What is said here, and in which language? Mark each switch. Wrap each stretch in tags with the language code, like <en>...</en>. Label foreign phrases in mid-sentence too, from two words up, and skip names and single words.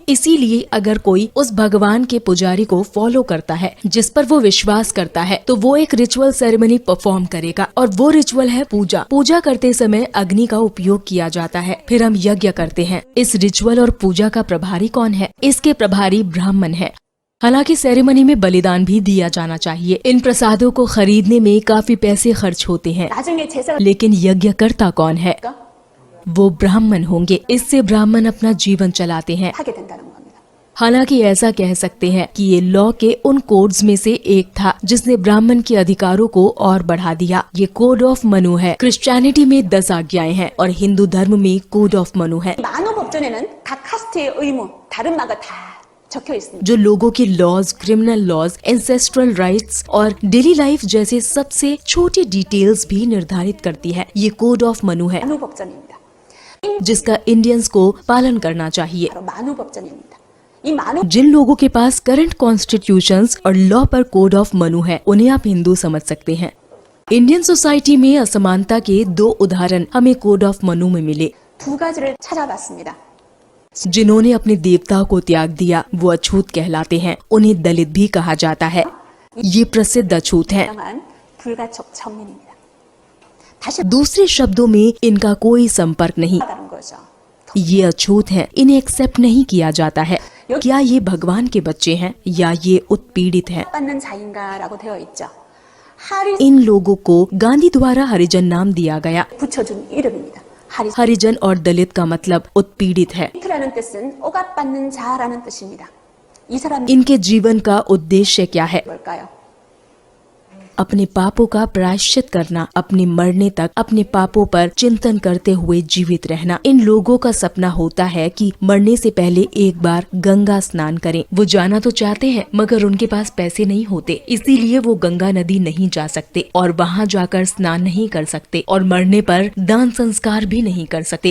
<hi>इसीलिए अगर कोई उस भगवान के पुजारी को फॉलो करता है, जिस पर वो विश्वास करता है, तो वो एक</hi> <en>ritual ceremony perform</en> <hi>करेगा और वो रिचुअल है पूजा। पूजा करते समय अग्नि का उपयोग किया जाता है, फिर हम यज्ञ करते हैं। इस रिचुअल और पूजा का प्रभारी कौन है? इसके प्रभारी ब्राह्मण है। हालांकि सेरेमनी में बलिदान भी दिया जाना चाहिए। इन प्रसादों को खरीदने में काफी पैसे खर्च होते हैं,</hi> <ko>나중에 제사를</ko> <hi>लेकिन यज्ञकर्ता कौन है? वो ब्राह्मण होंगे। इससे ब्राह्मण अपना जीवन चलाते हैं।</hi> <ko>하게 된다는 겁니다.</ko> <hi>हालांकि ऐसा कह सकते हैं कि ये लॉ के उन कोड्स में से एक था जिसने ब्राह्मण के अधिकारों को और बढ़ा दिया। ये कोड ऑफ मनु है। क्रिश्चियनिटी में 10 आज्ञाएं हैं और हिंदू धर्म में कोड ऑफ मनु है।</hi> <ko>만호 법전에는 각 카스트의 의무, 다른 바가 다 적혀 있습니다.</ko> <hi>जो लोगों के</hi> <en>laws, criminal laws, ancestral rights</en> <hi>और</hi> <en>daily life</en> <hi>जैसे सबसे छोटी डिटेल्स भी निर्धारित करती है। ये कोड ऑफ मनु है</hi> <ko>만호 법전입니다.</ko> <hi>जिसका इंडियंस को पालन करना चाहिए।</hi> <ko>바로 만호 법전입니다. 이 만호</ko> <hi>जिन लोगों के पास</hi> <en>current constitutions</en> <hi>और लॉ पर कोड ऑफ मनु है उन्हें आप हिंदू समझ सकते हैं।</hi> <en>Indian society</en> <hi>में असमानता के 2 उदाहरण हमें कोड ऑफ मनु में मिले।</hi> <ko>두 가지를 찾아봤습니다.</ko> <hi>जिन्होंने अपने देवताओं को त्याग दिया वो अछूत कहलाते हैं। उन्हें दलित भी कहा जाता है। ये प्रसिद्ध अछूत हैं।</hi> <ko>유명한 불가촉 천민입니다. 다시</ko> <hi>दूसरे शब्दों में इनका कोई संपर्क नहीं।</hi> <ko>다른 거죠.</ko> <hi>ये अछूत हैं, इन्हें एक्सेप्ट नहीं किया जाता है। क्या ये भगवान के बच्चे हैं या ये उत्पीड़ित हैं?</hi> <ko>받는 자인가라고 되어 있죠. 하리</ko> <hi>इन लोगों को गांधी द्वारा हरिजन नाम दिया गया।</hi> <ko>붙여준 이름입니다. 하리</ko> <hi>हरिजन और दलित का मतलब उत्पीड़ित है।</hi> <ko>트라는 뜻은 오갑받는 자라는 뜻입니다. 이 사람</ko> <hi>इनके जीवन का उद्देश्य क्या है?</hi> <ko>뭘까요?</ko> <hi>अपने पापों का प्रायश्चित करना, अपने मरने तक अपने पापों पर चिंतन करते हुए जीवित रहना। इन लोगों का सपना होता है कि मरने से पहले एक बार गंगा स्नान करें। वो जाना तो चाहते हैं मगर उनके पास पैसे नहीं होते, इसीलिए वो गंगा नदी नहीं जा सकते और वहाँ जाकर स्नान नहीं कर सकते और मरने पर दान संस्कार भी नहीं कर सकते।</hi>